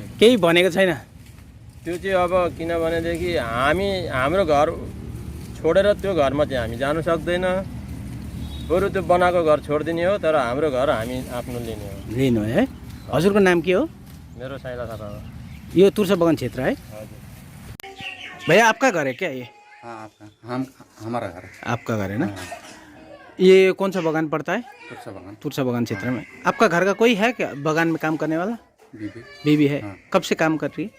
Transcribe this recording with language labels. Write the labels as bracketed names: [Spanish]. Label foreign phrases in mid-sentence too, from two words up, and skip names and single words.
[Nepali] केही भनेको छैन? त्यो चाहिँ अब किनभनेदेखि हाम्रो घर छोडेर त्यो घरमा चाहिँ हामी जानु सक्दैन। बरु त्यो बनाएको घर छोडिदिने हो, तर हाम्रो घर हामी आफ्नो लिने हो है? हजुरको नाम के हो? मेरो साइला थापा हो। [Hindi] ये तुरसा बगान क्षेत्र है? भैया आपका घर है क्या ये? हाँ, आपका हमारा घर है। आपका घर है ना? ये कौन सा बगान पड़ता है? तुरसा बगान। तुरसा बगान क्षेत्र में। आपका घर का कोई है क्या बगान में काम करने वाला? बीबी। बीवी है। हाँ। कब से काम कर रही है?